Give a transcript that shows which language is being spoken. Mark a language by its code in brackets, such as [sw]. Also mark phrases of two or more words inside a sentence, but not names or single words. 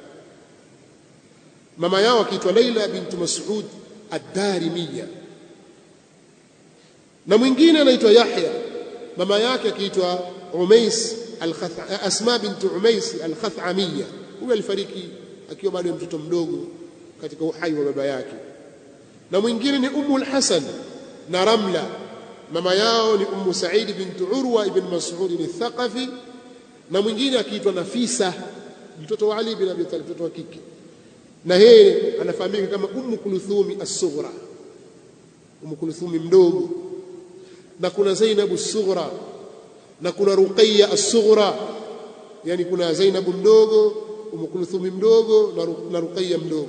[sw] Mama yao akiitwa Laila bintu Mas'ud ad-Darimiyya, na mwingine anaitwa Yahya, mama yake akiitwa Asma bintu Umais al-Khathamiyya. Huyo alifariki akiwa bado mtoto mdogo katika uhai wa baba yake. Na mwingine ni al-Hasan na Ramla, mama yao ni Sa'id bintu Urwa ibn Mas'ud al-Thaqafi, na mwingine akiitwa Nafisa, mtoto wa Ali bin Abi Talib, mtoto wa kike, na yeye anafahamika kama Kulthum as-Sughra, Kulthum mdogo. Na kuna Zainab as-Sughra na kuna Ruqayya as-Sughra, yani kuna Zainab mdogo, Kulthum mdogo na Ruqayya mdogo.